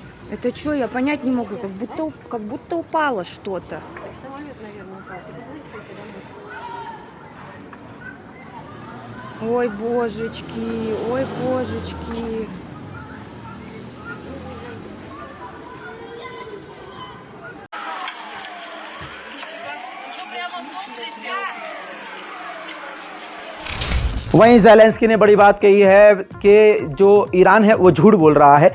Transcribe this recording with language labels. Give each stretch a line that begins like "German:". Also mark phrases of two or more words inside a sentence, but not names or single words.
Russian: Это что, я понять не могу, как будто упало что-то. Самолет, наверное, упал. Перезвони сколько домой. Ой, божечки, ой, божечки.
Hindi: वहीं ज़ेलेंस्की ने बड़ी बात कही है कि जो ईरान है वो झूठ बोल रहा है।